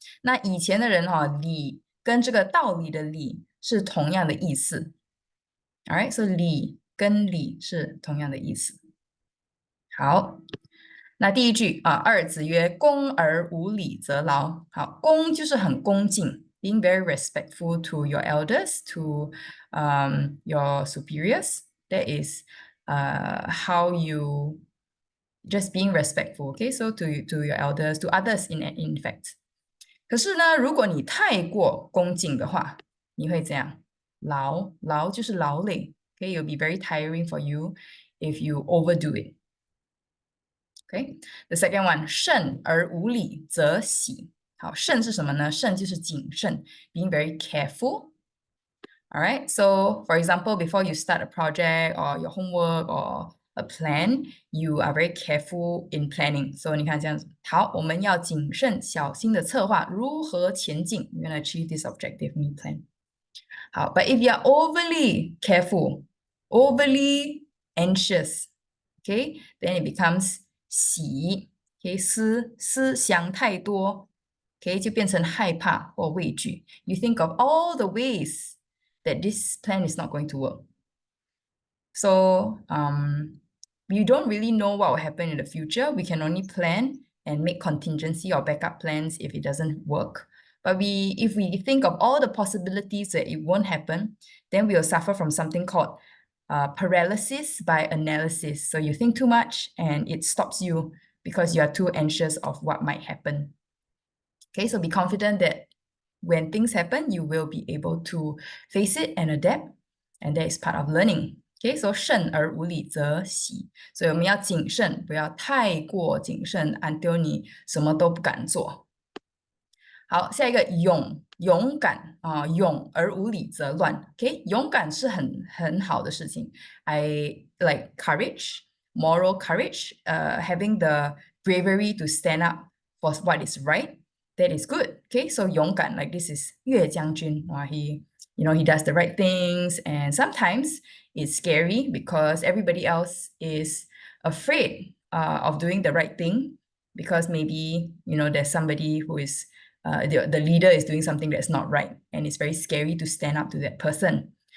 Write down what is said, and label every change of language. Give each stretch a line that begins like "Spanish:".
Chinese: 那以前的人理跟这个道理的理是同样的意思。
English: Alright, so
Chinese: 理跟理是同样的意思。好，那第一句子曰：“恭而无礼则劳。” 好，恭就是很恭敬
English: ，being very respectful to your elders, to your superiors. That is how you just being respectful. Okay, so to your elders, to others in fact.
Chinese: 可是呢，如果你太过恭敬的话，你会怎样？劳就是劳累。
English: Okay, it'll be very tiring for you if you overdo it. Okay, the second one,
Chinese: 慎而无礼则喜。好，慎是什么呢？慎就是谨慎
English: ，being very careful. All right, so for example, before you start a project or your homework or a plan, you are very careful in planning.
Chinese: So 你看这样子，好，我们要谨慎小心的策划如何前进。
English: You're gonna achieve this objective in your plan. 好 but if you are overly careful, overly anxious, okay, then it becomes 喜 ，okay,
Chinese: 思想太多
English: ，okay,
Chinese: 就变成害怕或畏惧。
English: You think of all the ways that this plan is not going to work. So we don't really know what will happen in the future. We can only plan and make contingency or backup plans if it doesn't work. But if we think of all the possibilities that it won't happen, then we will suffer from something called paralysis by analysis. So you think too much and it stops you because you are too anxious of what might happen. Okay, so be confident that when things happen, you will be able to face it and adapt. And that is part of learning. Okay, so
Chinese: 慎而无礼则喜。所以我们要谨慎，不要太过谨慎 until 你什么都不敢做。好，下一个勇敢勇而无礼则乱。 OK，勇敢是很好的事情。
English: I like courage, moral courage, having the bravery to stand up for what is right. That is good. Okay, so 勇敢 like this is 岳将军 he he does the right things and sometimes it's scary because everybody else is afraid of doing the right thing because maybe there's somebody who is the leader is doing something that's not right and it's very scary to stand up to that person.